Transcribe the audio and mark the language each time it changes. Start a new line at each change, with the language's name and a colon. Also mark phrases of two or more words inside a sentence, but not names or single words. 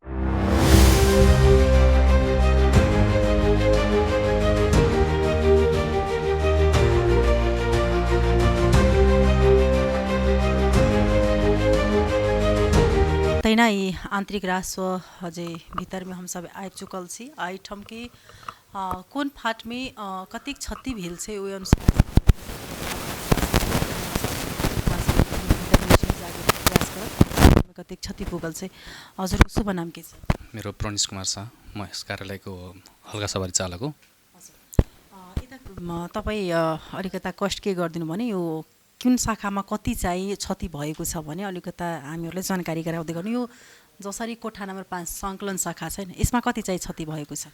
Maithili: तहिना ही आंतरिक राजस्व जे भीतर में हम सब आबि चुकल छी। एहिठाम के कोन फाट में कतेक क्षति भेल छै ओहि अनुसार कतेक क्षति पुगल छै।
Nepali: हजुरको शुभ नाम के छ? मेरो प्रणेश कुमार शाह, म यस कार्यालयको हल्का सवारी चालक हो। तपाईँ अलिकता कष्ट के गरिदिनु भने यो कुन शाखामा कति चाहिँ क्षति भएको छ भने अलिकता हामीहरूलाई जानकारी गराउँदै गर्नु। यो जसरी कोठा नम्बर 5 सङ्कलन शाखा छैन, यसमा कति चाहिँ क्षति भएको छ?